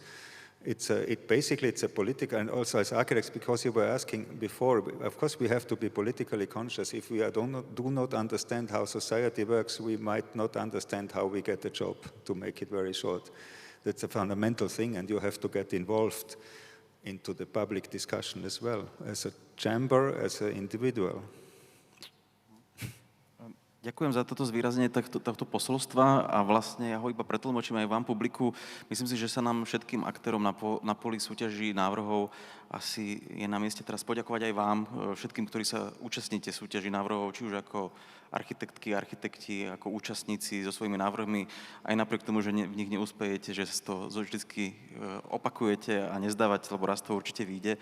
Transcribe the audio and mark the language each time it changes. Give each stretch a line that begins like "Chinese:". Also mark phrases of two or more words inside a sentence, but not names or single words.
English: It's a political, and also as architects, because you were asking before, of course we have to be politically conscious. If we do not understand how society works, we might not understand how we get a job, to make it very short. That's a fundamental thing, and you have to get involved into the public discussion as well, as a chamber, as an individual.
Slovak: Ďakujem za toto zvýraznenie tohto posolstva a vlastne ja ho iba pretlmočím aj vám, publiku. Myslím si, že sa nám všetkým aktérom na poli súťaží návrhov asi je na mieste teraz poďakovať aj vám, všetkým, ktorí sa účastníte súťaží návrhov, či už ako architektky, architekti, ako účastníci so svojimi návrhmi, aj napriek tomu, že v nich neúspejete, že to vždycky opakujete a nezdávate, lebo raz to určite vyjde.